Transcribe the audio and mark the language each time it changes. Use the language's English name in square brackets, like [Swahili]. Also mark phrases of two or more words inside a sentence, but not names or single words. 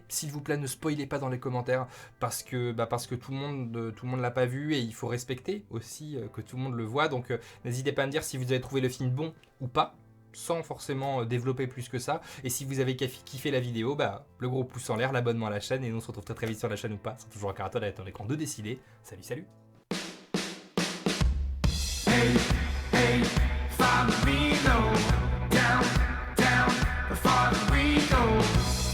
[French] S'il vous plaît, ne spoilez pas dans les commentaires, parce que tout le monde l'a pas vu, et il faut respecter aussi que tout le monde le voit. Donc n'hésitez pas à me dire si vous avez trouvé le film bon ou pas, sans forcément développer plus que ça. Et si vous avez kiffé la vidéo, le gros pouce en l'air, l'abonnement à la chaîne, et nous on se retrouve très vite sur la chaîne ou pas. C'est toujours un caractère d'être dans l'écran de décider. Salut. [English] Hey, follow me low, down, before we go.